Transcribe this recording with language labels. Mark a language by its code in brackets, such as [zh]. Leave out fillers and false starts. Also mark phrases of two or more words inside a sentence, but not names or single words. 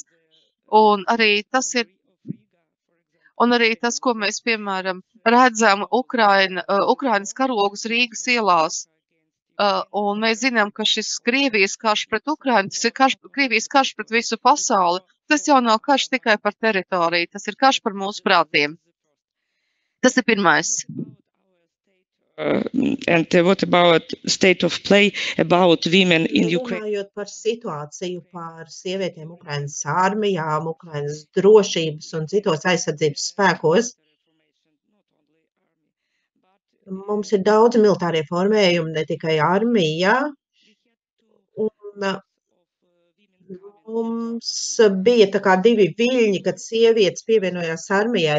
[lv] Un arī tas, ko mēs, piemēram, redzam Ukrainas karogus Rīgas ielās. Un mēs zinām, ka šis Krievijas karš pret Ukrainu, tas ir Krievijas karš pret visu pasauli. Tas jau nav karš tikai par teritoriju, tas ir karš par mūsu prātiem. Tas ir pirmais. [en] And what about state of play about women in Ukraine? [lv] Runājot par situāciju par sievietēm Ukrainas armijām, Ukrainas drošības un citos aizsardzības spēkos, mums ir daudz militārie formējumi, ne tikai armija, un mums bija tā kā divi viļņi, kad sievietes pievienojās armijai.